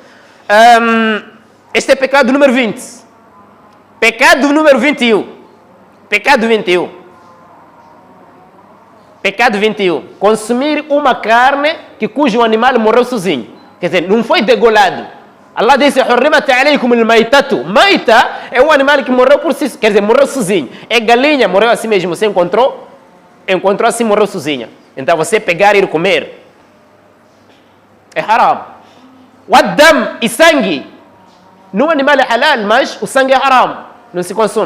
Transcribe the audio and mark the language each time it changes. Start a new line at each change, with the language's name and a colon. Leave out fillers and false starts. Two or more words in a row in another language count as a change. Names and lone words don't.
Portuguese: Este é pecado número 20. Pecado número 21. Pecado 21. Pecado 21. Consumir uma carne cujo animal morreu sozinho. Quer dizer, não foi degolado. Allah disse,
Arabic: حرمت عليكم الميتة.
Portuguese: Maita é um animal que morreu por si, quer dizer, morreu sozinho. É galinha, morreu assim mesmo, você encontrou assim, morreu sozinha. Então você pegar e ir comer é haram. Waddam e sangue. No animal é halal, mas o sangue é haram, não se consome.